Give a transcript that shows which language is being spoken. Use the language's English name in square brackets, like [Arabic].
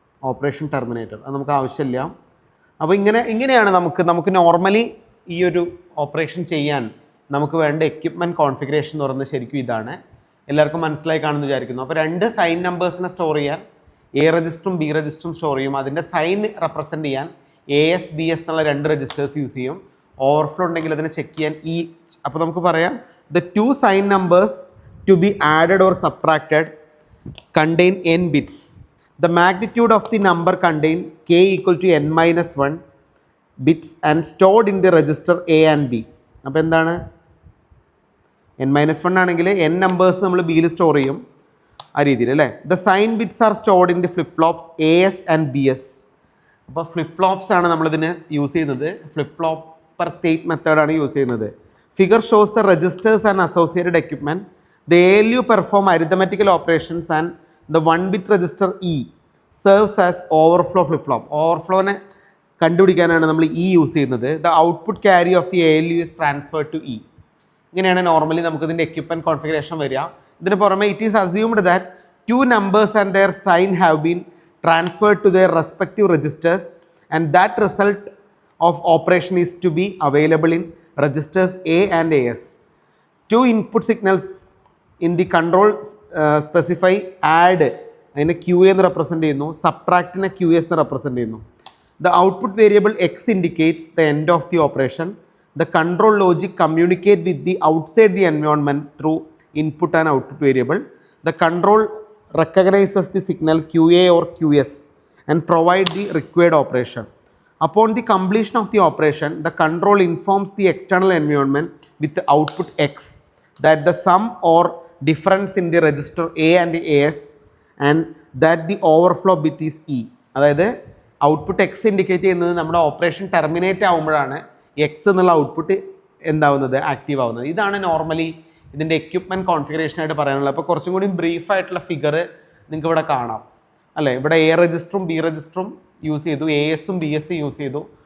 [Malayalam] Operation Terminator അത് നമുക്ക് ആവശ്യമില്ല. അപ്പോൾ ഇങ്ങനെയാണ് നമുക്ക് നോർമലി ഈ ഒരു ഓപ്പറേഷൻ ചെയ്യാൻ നമുക്ക് വേണ്ട എക്യുപ്മെൻറ്റ് കോൺഫിഗറേഷൻ എന്ന് പറയുന്നത് ശരിക്കും ഇതാണ്. എല്ലാവർക്കും മനസ്സിലായി കാണുമെന്ന് വിചാരിക്കുന്നു. അപ്പോൾ 2 സൈൻ നമ്പേഴ്സിനെ സ്റ്റോർ ചെയ്യാൻ A രജിസ്റ്ററും B രജിസ്റ്ററും സ്റ്റോർ ചെയ്യും. അതിൻ്റെ സൈൻ റെപ്രസെൻ്റ് ചെയ്യാൻ AS BS എന്നുള്ള 2 രജിസ്റ്റേഴ്സ് യൂസ് ചെയ്യും. ഓവർഫ്ലോ ഉണ്ടെങ്കിൽ അതിനെ ചെക്ക് ചെയ്യാൻ അപ്പോൾ നമുക്ക് പറയാം [English] the 2 sign numbers to be added or subtracted contain n bits. The magnitude of the number contain k equal to n minus 1 bits and stored in the register A and B. [Malayalam] അപ്പോൾ എന്താണ്? n-1 ആണെങ്കിൽ n numbers നമ്മൾ ബിയിൽ store ചെയ്യും ആ രീതിയിൽ അല്ലേ. [English] The sign bits are stored in the flip flops AS and BS. [Malayalam] അപ്പോൾ ഫ്ലിപ്പ് ഫ്ലോപ്സ് ആണ് നമ്മളിതിന് യൂസ് ചെയ്യുന്നത്. ഫ്ലിപ്പ് ഫ്ലോപ്പ് പെർ സ്റ്റേറ്റ് മെത്തേഡാണ് യൂസ് ചെയ്യുന്നത്. [English] Figure shows the registers and associated equipment. The ALU perform arithmetical operations and the 1-bit register E serves as overflow flip flop. [Malayalam] ഓവർഫ്ലോനെ കണ്ടുപിടിക്കാനാണ് നമ്മൾ E use ചെയ്യുന്നത്. [English] The output carry of the ALU is transferred to E. [Malayalam] ഇങ്ങനെയാണ് normally നമുക്കിതിൻ്റെ equipment configuration വരിക. ഇതിന് പുറമെ [English] It is assumed that 2 numbers and their sign have been transferred to their respective registers and that result of operation is to be available in registers A and AS. 2 input signals in the control specify add [Malayalam] അതിനെ QA എന്ന് represent ചെയ്യുന്നു, സബ്ട്രാക്റ്റിനെ QS എന്ന് represent ചെയ്യുന്നു. [English] The output variable X indicates the end of the operation. The control logic communicate with the outside the environment through input and output variable. The control recognizes the signal QA or QS and provide the required operation. Upon the completion of the operation, the control informs the external environment with the output X that the sum or difference in the register A and the AS and that the overflow bit is E. [Malayalam] അതായത് output X indicate ചെയ്യുന്നത് നമ്മുടെ operation terminate ആകുമ്പോഴാണ് X എന്നുള്ള output എന്താവുന്നത്, active ആവുന്നത്. ഇതാണ് normally ഇതിൻ്റെ equipment കോൺഫിഗറേഷനായിട്ട് പറയാനുള്ളത്. അപ്പോൾ കുറച്ചും കൂടി ബ്രീഫായിട്ടുള്ള ഫിഗർ നിങ്ങൾക്ക് ഇവിടെ കാണാം അല്ലേ. ഇവിടെ A രജിസ്റ്ററും B രജിസ്റ്ററും യൂസ് ചെയ്തു, ASഉം BSഉം യൂസ് ചെയ്തു.